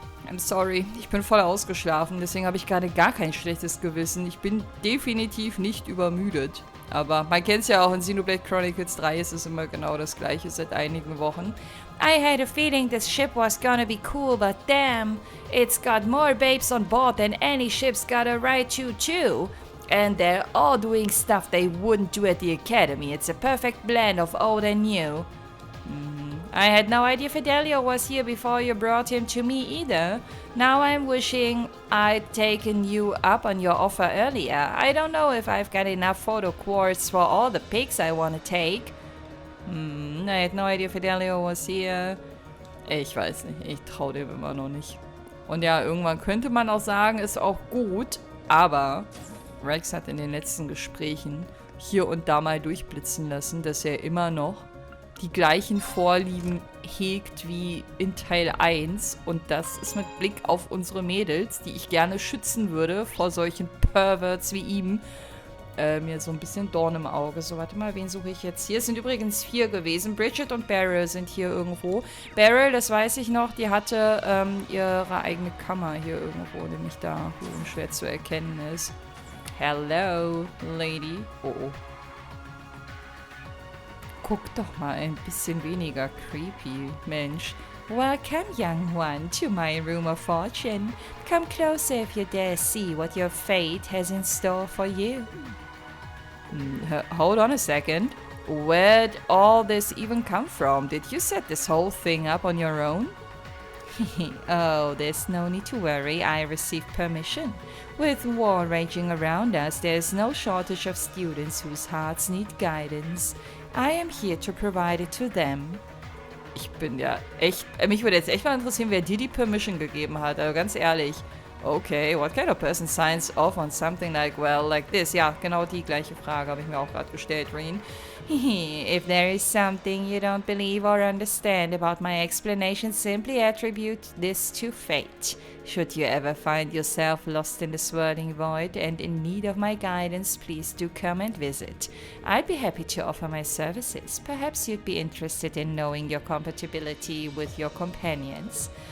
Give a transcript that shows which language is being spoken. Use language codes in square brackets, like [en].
[en] I'm sorry, [de] ich bin voll ausgeschlafen, deswegen habe ich gerade gar kein schlechtes Gewissen. Ich bin definitiv nicht übermüdet. Aber man kennt es ja auch in Xenoblade Chronicles 3 ist es immer genau das gleiche seit einigen Wochen. [en] I had a feeling this ship was gonna be cool, but damn, it's got more babes on board than any ship's got a right to. And they're all doing stuff they wouldn't do at the academy. It's a perfect blend of old and new. I had no idea Fidelio was here before you brought him to me either. Now I'm wishing I'd taken you up on your offer earlier. I don't know if I've got enough photo quartz for all the pics I want to take. I had no idea Fidelio was here. [de] Ich weiß nicht, ich traue dem immer noch nicht. Und ja, irgendwann könnte man auch sagen, ist auch gut, aber Rex hat in den letzten Gesprächen hier und da mal durchblitzen lassen, dass er immer noch die gleichen Vorlieben hegt wie in Teil 1. Und das ist mit Blick auf unsere Mädels, die ich gerne schützen würde vor solchen Perverts wie ihm, mir so ein bisschen Dorn im Auge. So, warte mal, wen suche ich jetzt hier? Es sind übrigens 4 gewesen. Bridget und Beryl sind hier irgendwo. Beryl, das weiß ich noch, die hatte ihre eigene Kammer hier irgendwo, nämlich da, wo schwer zu erkennen ist. [en] Hello, Lady. Oh. [de] Guck doch mal ein bisschen weniger creepy, Mensch. [en] Welcome, young one, to my room of fortune. Come closer if you dare see what your fate has in store for you. Hold on a second. Where'd all this even come from? Did you set this whole thing up on your own? Oh, there's no need to worry, I received permission. With war raging around us, there's no shortage of students whose hearts need guidance. I am here to provide it to them. [de] Ich bin ja echt... mich würde jetzt echt mal interessieren, wer dir die Permission gegeben hat, also ganz ehrlich. [en] Okay, what kind of person signs off on something like, well, like this? [de] Ja, genau die gleiche Frage habe ich mir auch gerade gestellt, Reen. [en] If there is something you don't believe or understand about my explanation, simply attribute this to fate. Should you ever find yourself lost in the swirling void and in need of my guidance, please do come and visit. I'd be happy to offer my services. Perhaps you'd be interested in knowing your compatibility with your companions.